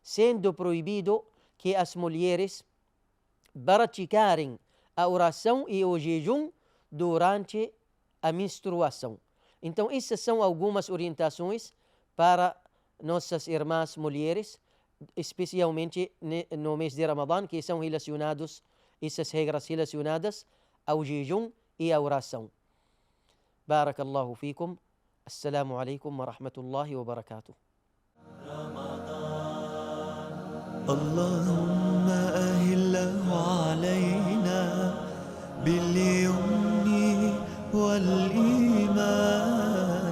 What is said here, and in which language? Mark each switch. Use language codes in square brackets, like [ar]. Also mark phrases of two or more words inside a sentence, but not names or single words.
[pt] sendo proibido que as mulheres praticarem a oração e o jejum durante a menstruação. Então, essas são algumas orientações para nossas irmãs mulheres, especialmente no mês de Ramadã, que são relacionados, essas regras relacionadas ao jejum e à oração. [ar] بارك الله فيكم. السلام عليكم ورحمة الله وبركاته. اللهم أهله علينا باليمن والإيمان.